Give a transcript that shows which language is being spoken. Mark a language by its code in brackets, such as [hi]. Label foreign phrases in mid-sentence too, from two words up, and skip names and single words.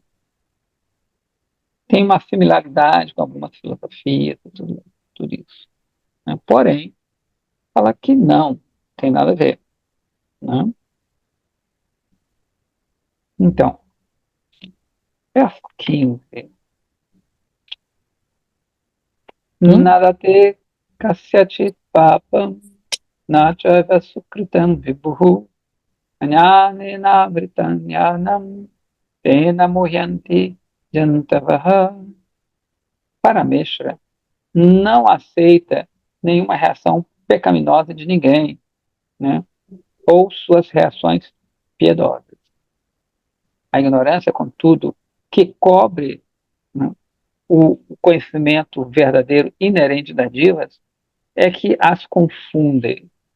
[pt] Tem uma similaridade com algumas filosofias e tudo isso, né? Porém, fala que não tem nada a ver, né? Então, verso 15. [sa] Nadate kasyachit papam nachava sukritam vibhuhu anyanena vritam jnanam tena muhyanti jantavaha. [pt] Parameshwara não aceita nenhuma reação pecaminosa de ninguém, né? Ou suas reações piedosas. A ignorância, contudo, que cobre, né, o conhecimento verdadeiro inerente das divas, é que as confundem.